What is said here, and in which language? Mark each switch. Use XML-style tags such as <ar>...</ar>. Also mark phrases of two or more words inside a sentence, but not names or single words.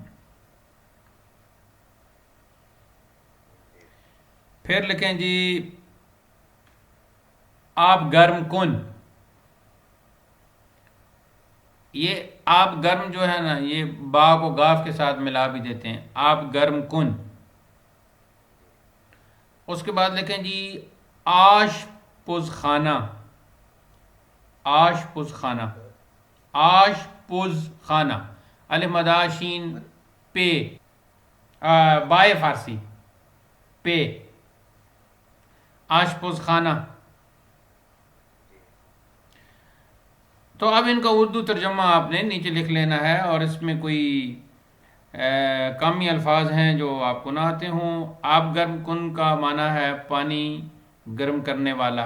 <ur>پھر لکھیں جی</ur> <fa>آپ گرم کن.</fa> <ur>یہ</ur> <fa>آپ گرم</fa> <ur>جو ہے نا، یہ با کو گاف کے ساتھ ملا بھی دیتے ہیں.</ur> <fa>آپ گرم کن.</fa> <ur>اس کے بعد لکھیں جی</ur> <fa>آش پز خانہ. آش پز خانہ. آش پز خانہ.</fa> <ur>الف مدہ شین پے، بائے فارسی پے.</ur> <fa>آش پز خانہ.</fa> <ur>تو اب ان کا اردو ترجمہ آپ نے نیچے لکھ لینا ہے، اور اس میں کوئی کامی الفاظ ہیں جو آپ کو نہ آتے ہوں.</ur> <fa>آپ گرم کن</fa> <ur>کا معنی ہے پانی گرم کرنے والا.</ur>